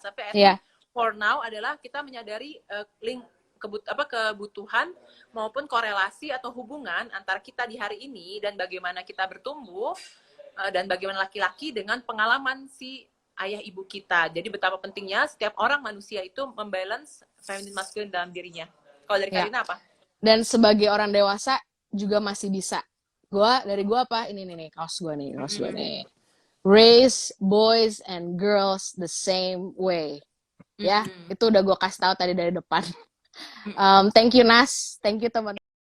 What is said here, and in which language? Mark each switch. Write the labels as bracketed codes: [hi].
[id] Tapi [en] I think for now [id] adalah kita menyadari link kebutuhan maupun korelasi atau hubungan antara kita di hari ini dan bagaimana kita bertumbuh dan bagaimana laki-laki dengan pengalaman si ayah ibu kita. Jadi betapa pentingnya setiap orang manusia itu membalance feminin maskulin dalam dirinya. Kalau dari Karina apa? Dan sebagai orang dewasa juga masih bisa. Dari gua apa? Ini nih kaos gua nih. [en] Raise boys and girls the same way. [id] Ya, itu udah gua kasih tahu tadi dari depan. [en] Thank you Nas, thank you [id] teman.